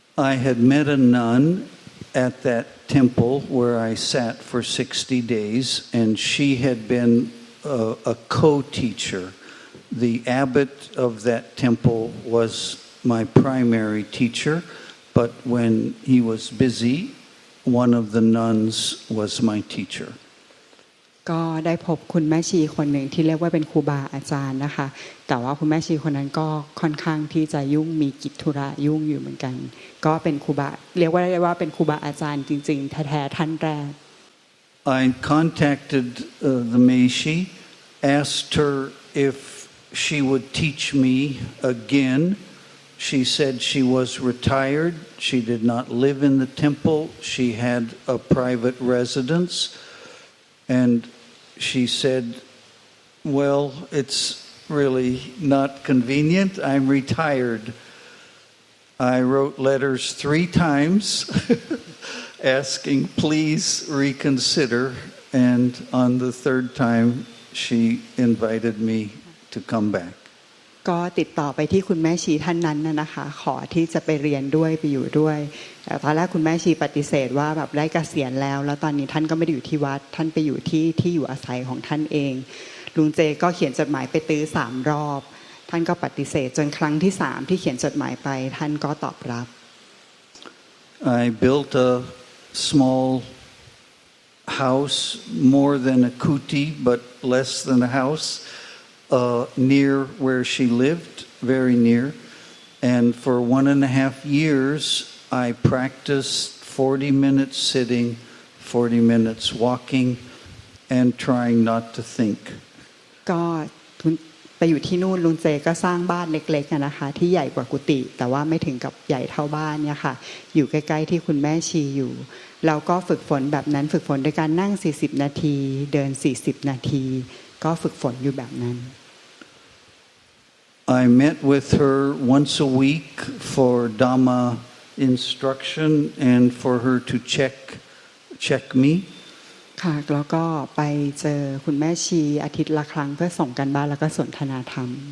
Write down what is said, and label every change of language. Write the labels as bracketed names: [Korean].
[English] I had met a nun at that temple where I sat for 60 days, and she had been a co-teacher. The abbot of that temple was my primary teacher, but when he was busy, one of the nuns was my teacher. [Thai] ก็ได้พบคุณแม่ชีคนหนึ่งที่เรียกว่าเป็นครูบาอาจารย์นะคะแต่ว่าคุณแม่ชีคนนั้นก็ค่อนข้างที่จะยุ่งมีกิจธุระยุ่งอยู่เหมือนกันก็เป็นครูบาเรียกว่าเป็นครูบาอาจารย์จริงๆแท้ๆท่านแรก [English] I contacted the Meishi, asked her if she would teach me again. She said she was retired. She did not live in the temple. She had a private residence. And she said, well, it's really not convenient. I'm retired. I wrote letters 3 times asking, please reconsider. And on the 3rd time, she invited me to come back. [Thai] ก็ติดต่อไปที่คุณแม่ชีท่านนั้นนะคะขอที่จะไปเรียนด้วยไปอยู่ด้วยแต่ตอนแรกคุณแม่ชีปฏิเสธว่าแบบได้เกษียณแล้วตอนนี้ท่านก็ไม่ได้อยู่ที่วัดท่านไปอยู่ที่อยู่อาศัยของท่านเองลุงเจก็เขียนจดหมายไปตื้อ3 รอบท่านก็ปฏิเสธจนครั้งที่3ที่เขียนจดหมายไปท่านก็ตอบรับ [English] I built a small house, more than a kuti, but less than a house.Near where she lived, very near. And for 1.5 years, I practiced 40 minutes sitting, 40 minutes walking, and trying not to think. [Thai] ก็ไปอยู่ที่นู่นลุงเจก็สร้างบ้านเล็กๆนะคะที่ใหญ่กว่ากุฏิแต่ว่าไม่ถึงกับใหญ่เท่าบ้านเนี่ยค่ะอยู่ใกล้ๆที่คุณแม่ชีอยู่เราก็ฝึกฝนแบบนั้นฝึกฝนด้วยการนั่ง40 นาทีเดิน40 นาทีก็ฝึกฝนอยู่แบบนั้น [English] I met with her once a week for Dhamma instruction and for her to check me. [Thai] ค่ะแล้วก็ไปเจอคุณแม่ชีอาทิตย์ละครั้งเพื่อส่งกันบ้านแล้วก็สนทนาธรรม